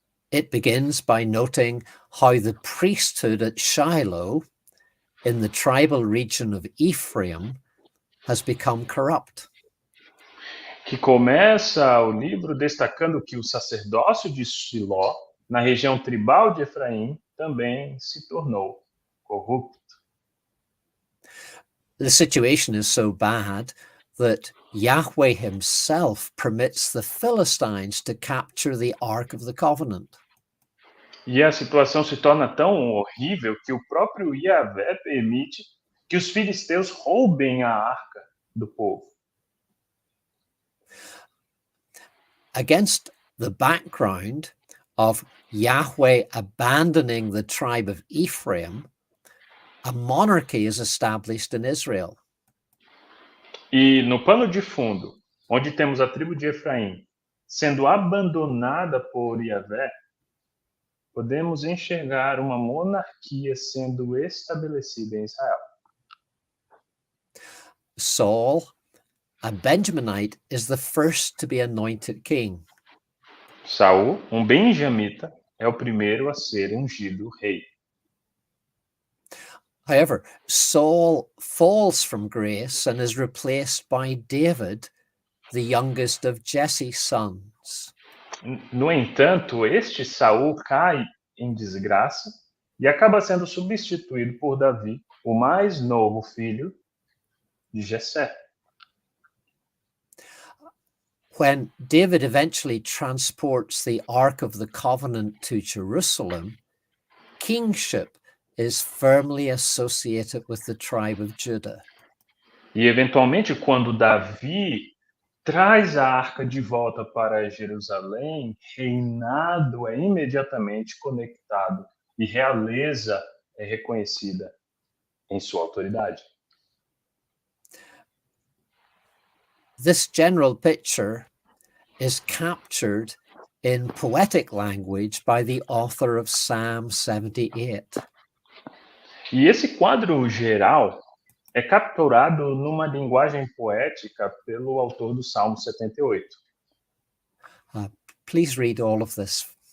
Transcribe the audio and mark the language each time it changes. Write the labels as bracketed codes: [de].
[en] It begins by noting how the priesthood at Shiloh, in the tribal region of Ephraim, has become corrupt. [pt] Que começa o livro destacando que o sacerdócio de Siló, na região tribal de Efraim, também se tornou corrupto. [en] The situation is so bad that Yahweh himself permits the Philistines to capture the Ark of the Covenant. [pt] E a situação se torna tão horrível que o próprio Yahvé permite que os filisteus roubem a arca do povo. [en] Against the background of Yahweh abandoning the tribe of Ephraim, a monarchy is established in Israel. [pt] E no pano de fundo, onde temos a tribo de Efraim sendo abandonada por Yahvé, podemos enxergar uma monarquia sendo estabelecida em Israel. [en] Saul, a Benjaminite, is the first to be anointed king. [pt] Saul, um benjamita, é o primeiro a ser ungido rei. [en] However, Saul falls from grace and is replaced by David, the youngest of Jesse's sons. [pt] No entanto, este Saul cai em desgraça e acaba sendo substituído por Davi, o mais novo filho de Jessé. [en] When David eventually transports the Ark of the Covenant to Jerusalem, kingship is firmly associated with the tribe of Judah. [pt] E eventualmente, quando Davi traz a arca de volta para Jerusalém, reinado é imediatamente conectado e realeza é reconhecida em sua autoridade. [en] This general picture is captured in poetic language by the author of Psalm 78. [pt] E esse quadro geral é capturado numa linguagem poética pelo autor do Salmo 78. [en] Please read all of this.